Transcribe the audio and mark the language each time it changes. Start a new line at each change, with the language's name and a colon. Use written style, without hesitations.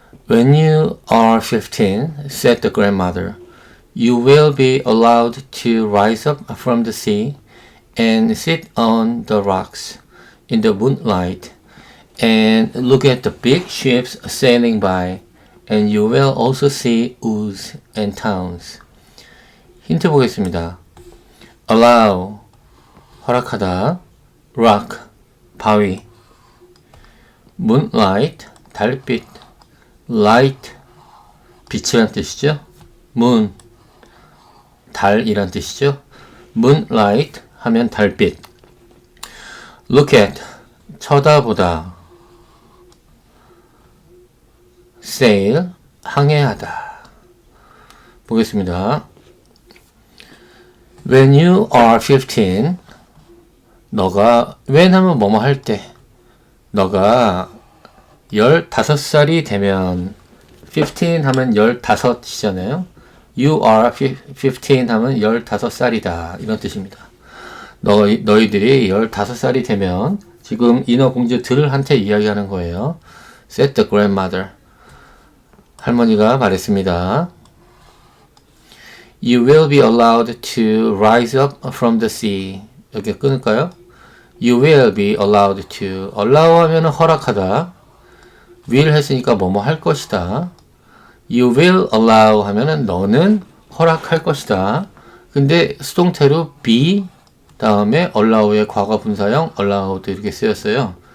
English: When you are 15, said the grandmother, you will be allowed to rise up from the sea and sit on the rocks in the moonlight and look at the big ships sailing by, and you will also see woods and towns.
Korean: 힌트 보겠습니다. allow, 허락하다, rock, 바위, moonlight, 달빛, light, 빛이란 뜻이죠. moon, 달이란 뜻이죠. moonlight 하면 달빛. look at, 쳐다보다. sail, 항해하다. 보겠습니다.
English: When you are 15,
Korean: 너가, when 하면 뭐뭐 할 때, 너가 15살이 되면, 15 하면 15이잖아요.
English: You are 15
Korean: 하면 15살이다. 이런 뜻입니다. 너희들이 15살이 되면, 지금 인어공주들한테 이야기하는 거예요.
English: said the grandmother.
Korean: 할머니가 말했습니다.
English: You will be allowed to rise up from the sea.
Korean: 여기 끊을까요?
English: You will be allowed to.
Korean: allow 하면은 허락하다. will 했으니까 뭐뭐 할 것이다.
English: You will allow
Korean: 하면은 너는 허락할 것이다. 근데 수동태로 be 다음에 allow의 과거 분사형 allowed 이렇게 쓰였어요.